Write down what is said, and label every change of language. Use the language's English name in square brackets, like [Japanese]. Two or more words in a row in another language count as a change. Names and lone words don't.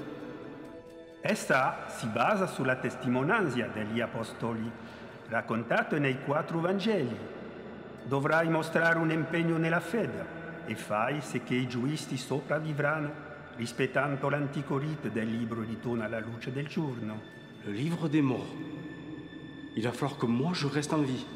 [Italian] Essa si basa sulla testimonianza degli apostoli, raccontato nei 4 Vangeli. Dovrai mostrare un impegno nella fede e fai se che i giusti sopravvivranno, rispettando l'antico rito del libro ritorno alla luce del giorno. [French] Le livre des morts. Il va falloir que moi je reste en vie.